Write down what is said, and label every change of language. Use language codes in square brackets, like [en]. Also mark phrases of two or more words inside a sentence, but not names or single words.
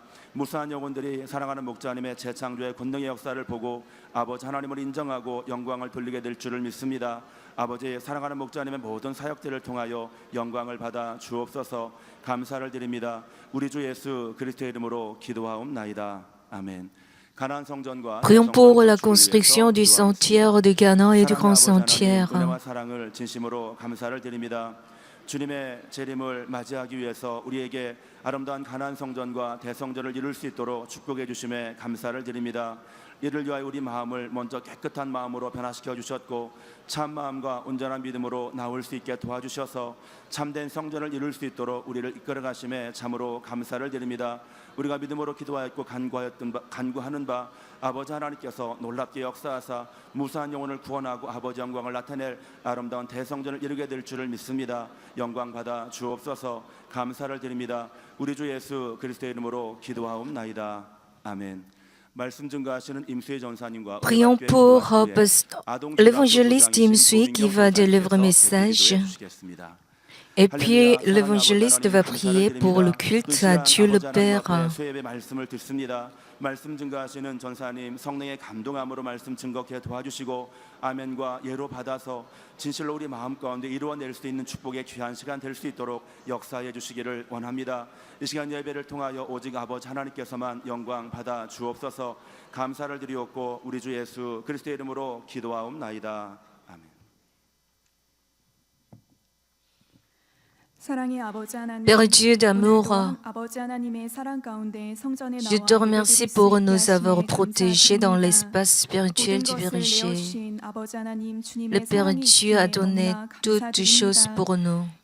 [ko] 무수한 영혼들이 사랑하는 목자님의 재창조의 권능의 역사를 보고 아버지 하나님을 인정하고 영광을 돌리게 될 줄을 믿습니다. 아버지 사랑하는 목자님의 모든 사역들을 통하여 영광을 받아 주옵소서. 감사를 드립니다. 우리 주 예수 그리스도의 이름으로 기도하옵나이다. 아멘. [fr] Prions pour la construction du sanctuaire de Canaan et du grand sanctuaire. [ko] 은혜와 사랑을 진심으로 감사를 드립니다. 주님의 재림을 맞이하기 위해서 우리에게 아름다운 가나안 성전과 대성전을 이룰 수 있도록 축복해 주심에 감사를 드립니다. 이를 위하여 우리 마음을 먼저 깨끗한 마음으로 변화시켜 주셨고 참 마음과 온전한 믿음으로 나올 수 있게 도와주셔서 참된 성전을 이룰 수 있도록 우리를 이끌어 가심에 참으로 감사를 드립니다. 우리가 믿음으로 기도하였고 간구하는 바 아버지 하나님께서 놀랍게 역사하사 무수한 영혼을 구원하고 아버지 영광을 나타낼 아름다운 대성전을 이루게 될 줄을 믿습니다. 영광 받아 주옵소서. 감사를 드립니다. 우리 주 예수 그리스도의 이름으로 기도하옵나이다. 아멘. [fr] Prions pour l'évangéliste Im Sui qui va délivrer le message. Et puis l'évangéliste va prier pour le culte à Dieu le Père. [ko] 말씀 증거하시는 전사님 성령의 감동함으로 말씀 증거케 도와주시고 아멘과 예로 받아서 진실로 우리 마음 가운데 이루어낼 수 있는 축복의 귀한 시간 될 수 있도록 역사해 주시기를 원합니다. 이 시간 예배를 통하여 오직 아버지 하나님께서만 영광 받아 주옵소서. 감사를 드리옵고 우리 주 예수 그리스도의 이름으로 기도하옵나이다. 아멘. [fr] Père Dieu d'amour, je te remercie pour nous avoir protégés dans l'espace spirituel du berger. Le Père Dieu a donné toutes choses pour nous.